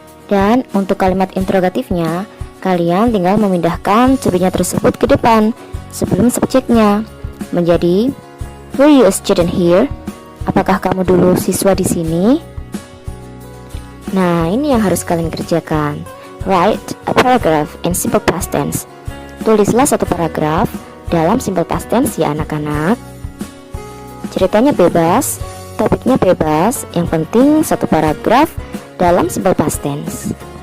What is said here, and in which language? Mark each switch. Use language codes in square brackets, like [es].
[id] Dan untuk kalimat interrogatifnya, kalian tinggal memindahkan to be-nya tersebut ke depan sebelum subjeknya, menjadi [en] were you a student here? [id] Apakah kamu dulu siswa di sini? Nah, ini yang harus kalian kerjakan. [en] Write a paragraph in simple past tense. [id] Tulislah satu paragraf dalam simple past tense ya anak-anak. Ceritanya bebas, topiknya bebas, yang penting satu paragraf dalam simple past tense.